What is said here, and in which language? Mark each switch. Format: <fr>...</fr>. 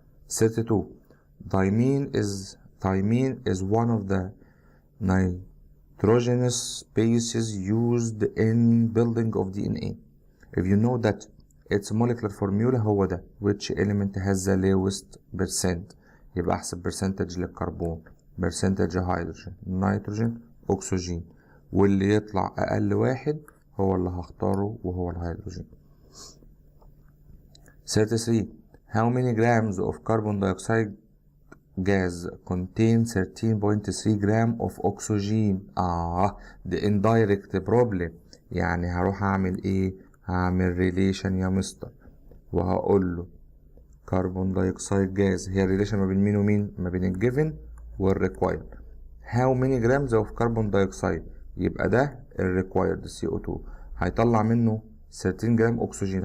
<en>32 thymine is one of the nitrogenous bases used in building of DNA. If you know that its molecular formula</en> <ar>هو ده</ar> <en>which element has the lowest percent</en> <ar>يبقى احسب percentage للكربون percentage هيدروجين نيتروجين اكسجين واللي يطلع اقل واحد هو اللي هختاره وهو الهيدروجين.</ar> <en>33 How many grams of carbon dioxide gas contain 13.3 gram of oxygen؟ the indirect problem.</en> <ar>يعني هروح اعمل ايه؟ هعمل ريليشن يا مستر وهقول له كربون دايوكسيد جاز هي الريليشن ما بين مين ومين؟ ما بين الجيفن والريكوايرد.</ar> <en>how many grams of carbon dioxide</en> <ar>يبقى ده الريكوايرد CO2 هيطلع منه 13 جرام اكسجين.</ar>